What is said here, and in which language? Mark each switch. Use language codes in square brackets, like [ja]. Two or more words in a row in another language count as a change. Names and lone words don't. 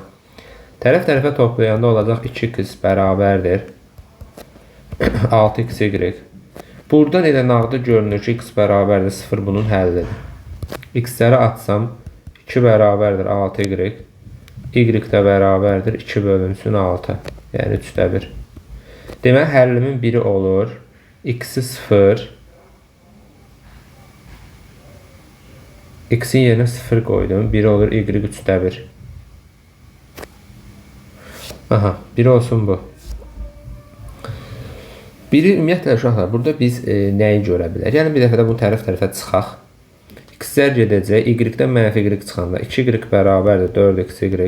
[az] Tərəf-tərəfə toplayanda olacaq 2x bərabərdir 6xy. Buradan elə nağdı görünür ki, x bərabərdir 0 bunun həllidir. X-ləri atsam 2 bərabərdir 6y. Y də bərabərdir 2 bölünsün 6. Yəni 3'də 1. Demək, həllimin biri olur. X-i 0. X-in yerinə 0 qoydum. Biri olur Y 3'də 1. Aha, biri olsun bu. Biri ümumiyyətlə uşaqlar, burada biz nəyi görə bilər? Yəni bir dəfə də bu tərəf-tərəfə çıxaq. X-lər gedəcək. Y-dən mənfi Y çıxanda 2y bərabərdir 4xy.